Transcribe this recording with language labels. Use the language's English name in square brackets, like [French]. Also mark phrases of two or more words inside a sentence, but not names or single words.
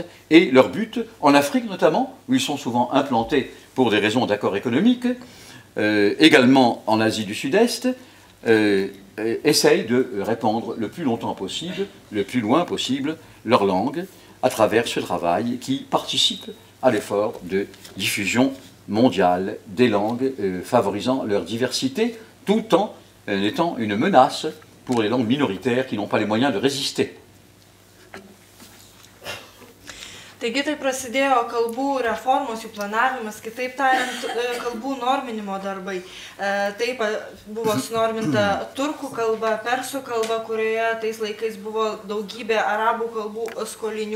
[French] Et leur but, en Afrique notamment, où ils sont souvent implantés pour des raisons d'accord économiques, également en Asie du Sud-Est, essayent de répandre le plus longtemps possible, le plus loin possible, leur langue à travers ce travail qui participe à l'effort de diffusion mondiale des langues, favorisant leur diversité, tout en étant une menace pour les langues minoritaires qui n'ont pas les moyens de résister. [Lithuanian] Taigi tai prasidėjo kalbų reformos, jų planavimas, kitaip tariant, kalbų norminimo darbai. Taip buvo sunorminta turkų kalba, persų kalba, kurioje tais laikais buvo daugybė arabų kalbų skolinių.